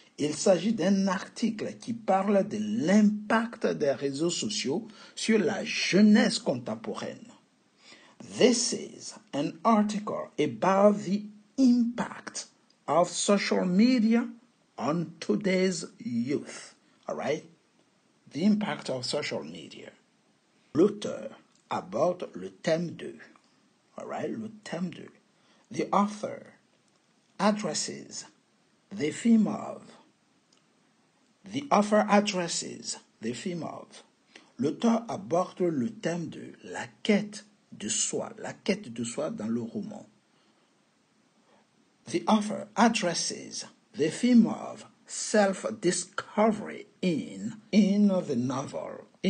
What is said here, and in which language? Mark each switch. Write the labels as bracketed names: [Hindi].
[French] Il s'agit d'un article qui parle de l'impact des réseaux sociaux sur la jeunesse contemporaine. [English] This is an article about the impact of social media on today's youth. All right? The impact of social media. [French] L'auteur aborde le thème 2. [English] All right? [French] Le thème 2. [English] The author addresses the theme of. The author addresses the theme of. [French] L'auteur aborde le thème de la quête de soi dans le roman. [English] The author addresses the theme of self-discovery in the novel.